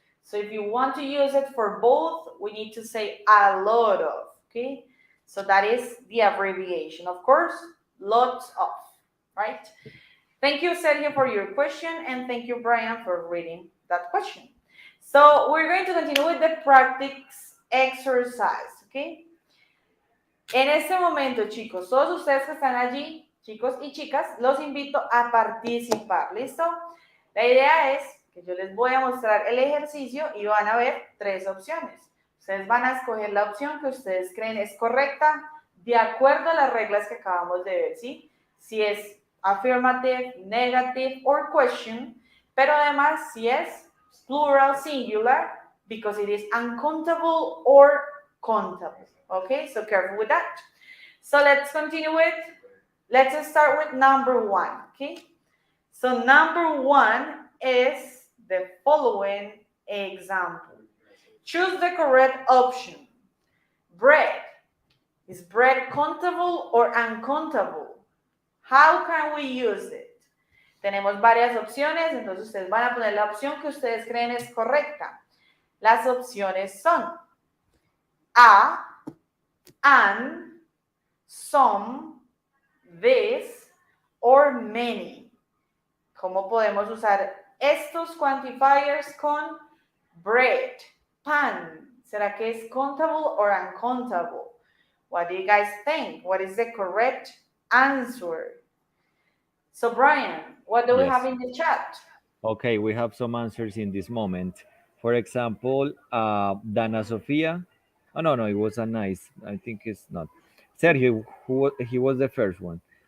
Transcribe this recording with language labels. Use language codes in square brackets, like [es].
[en] So if you want to use it for both, we need to say a lot of, okay? So that is the abbreviation. Of course, lots of, right? Thank you, Sergio, for your question, and thank you, Brian, for reading that question. So we're going to continue with the practice exercise, okay? [es] En este momento, chicos, todos ustedes que están allí, chicos y chicas, los invito a participar, ¿listo? La idea es que yo les voy a mostrar el ejercicio y van a ver 3 opciones. Ustedes van a escoger la opción que ustedes creen es correcta de acuerdo a las reglas que acabamos de ver, ¿sí? [en] Si es affirmative, negative or question, pero además si es plural, singular, because it is uncountable or countable. Okay, so careful with that. So let's continue with, let's start with number 1, okay? So number 1 is the following example. Choose the correct option. Bread. Is bread countable or uncountable? How can we use it? [es] Tenemos varias opciones, entonces ustedes van a poner la opción que ustedes creen es correcta. Las opciones son a, an, some, this, or many. ¿Cómo podemos usar estos quantifiers con bread, pan? ¿Será que es countable or uncountable? [en] What do you guys think? What is the correct answer? So Brian, what do we have in the chat? Okay, we have some answers in this moment. For example, Dana Sofia. Oh, no, it was a nice. I think it's not. Sergio, he was the first one.